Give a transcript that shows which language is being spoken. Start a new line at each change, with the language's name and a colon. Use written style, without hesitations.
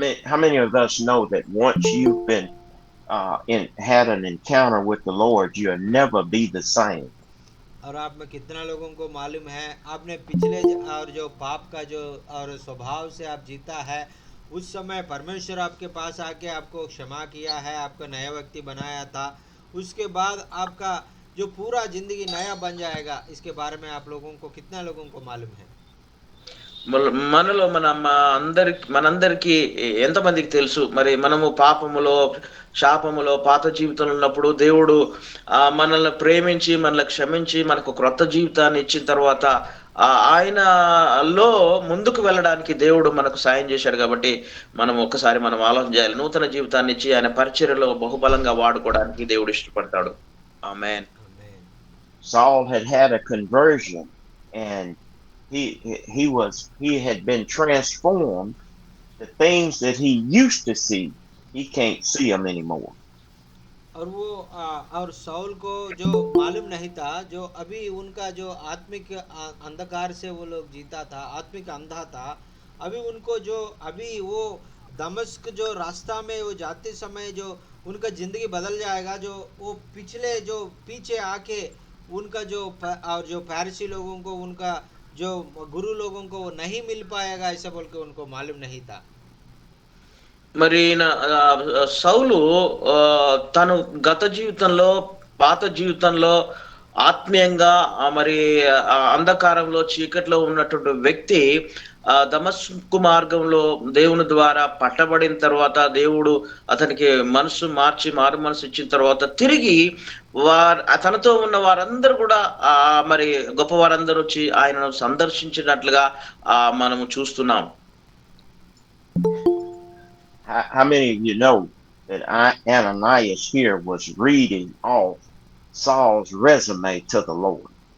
English: How many of us know that once you've been had an encounter with the Lord, you'll never be the same?
Hindi: और आप में कितना लोगों को मालूम है, आपने पिछले और जो पाप का जो और स्वभाव से आप जीता है, उस समय परमेश्वर आपके पास आके आपको क्षमा किया है, आपको नया व्यक्ति बनाया था, उसके बाद आपका जो पूरा जिंदगी नया बन जाएगा। इसके बारे में आप लोगों को, कितना लोगों को मालूम है?
Telugu: మనలో మనందరికి ఎంతమందికి తెలుసు మరి మనము పాపములో, శాపములో, పాత జీవితంలో ఉన్నప్పుడు దేవుడు మనల్ని ప్రేమించి, మనల్ని క్షమించి, మనకు క్రొత్త జీవితాన్ని ఇచ్చిన తర్వాత ఆయనలో ముందుకు వెళ్ళడానికి దేవుడు మనకు సాయం చేశాడు. కాబట్టి మనం ఒక్కసారి మనం ఆలోచన చేయాలి. నూతన జీవితాన్ని ఇచ్చి ఆయన పరిచర్యలో బహుబలంగా వాడుకోవడానికి దేవుడు ఇష్టపడతాడు. ఆమేన్.
English: Saul had a conversion, and he had been transformed. The things that he used to see, he can't see them anymore.
Hindi: और वो और साउल को जो मालूम नहीं था, जो अभी उनका जो आत्मिक अंधकार से वो लोग जीता था, आत्मिक अंधा था, अभी उनको जो अभी वो दमिश्क जो रास्ता में वो जाते समय जो उनका जिंदगी बदल जाएगा, जो वो पिछले जो पीछे आके उनका जो और जो फारसी लोगों को, उनका जो गुरु लोगों को वो नहीं मिल पाएगा, ऐसा बोल के उनको मालूम नहीं था।
Telugu: మరి సౌలు తను గత జీవితంలో, పాత జీవితంలో ఆత్మీయంగా మరి అంధకారంలో, చీకట్లో ఉన్నటువంటి వ్యక్తి దమస్కు మార్గంలో దేవుని ద్వారా పట్టబడిన తర్వాత, దేవుడు అతనికి మనసు మార్చి మారు మనసు ఇచ్చిన తర్వాత తిరిగి తనతో ఉన్న వారందరూ కూడా మరి గొప్ప వారందరూ వచ్చి ఆయనను సందర్శించినట్లుగా మనము చూస్తున్నాం.
English: How many of you know that Ananias here was reading off Saul's resume to the Lord?